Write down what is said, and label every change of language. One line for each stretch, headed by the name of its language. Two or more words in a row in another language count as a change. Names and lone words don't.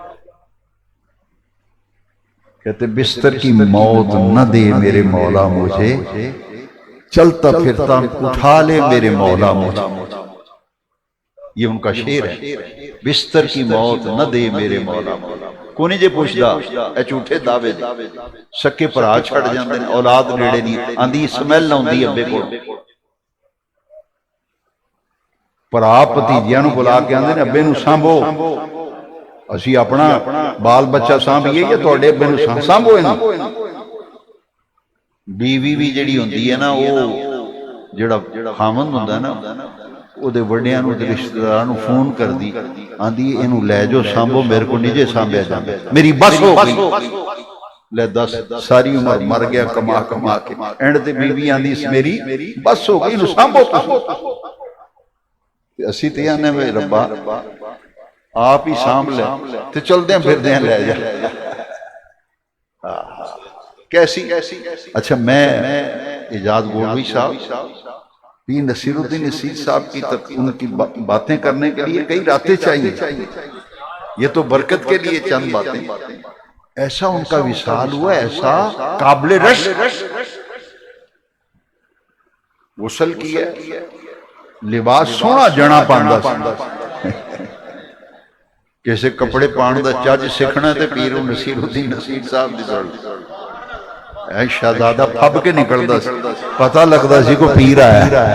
Urdu: کہتے بستر کی موت نہ دے میرے مولا مجھے، چلتا پھرتا اٹھا لے میرے مولا مجھے. یہ ان کا شعر ہے. بستر کی موت نہ دے میرے مولا مجھے.
Punjabi: کوئی جے پوچھدا اے جھوٹے دعوے دے سکے بھرا چھڑ جاندے نے، اولاد نیڑے نہیں آندی، سمیل آندی ابے کول. بھرا بھتیجیاں نو بلا کے آندے نے ابے نو سانبھو، اسی اپنا بال بچہ سانبھیے یا تہاڈے ابے نو سانبھو. بیوی بھی جڑی ہوندی ہے نا وہ جڑا خاوند ہوندا ہے نا او دے وڈیاں نو تے رشتہ داراں نو فون کر دی آندی اینو لے جو سانبھو میرے کو نہیں جے سانبھیا جاندا، میری بس ہو گئی. لے دس ساری عمر مر گیا کما کے، اینڈ تے بیوی آندی میری بس ہو گئی، نو سانبھو. اسی تے آنے میں ربا آپ ہی سانبھ لے تے چلدے پھردے لے جا. کیسی.
Urdu: اچھا میں اجاز گولوی صاحب پیر نصیر الدین نصیر صاحب کی ان کی باتیں کرنے کے لیے کئی راتیں چاہیے. یہ تو برکت کے لیے چند باتیں. ایسا ان کا وصال ہوا، ایسا قابل رش غسل کیا،
Punjabi: لباس سونا جنا پاندا کیسے کپڑے پان دا چج سکھنا تے پیر نصیر الدین نصیر صاحب دی ضرورت. اے شہزادہ پھب کے نکلدا سی، پتہ لگدا سی کو پیر آیا.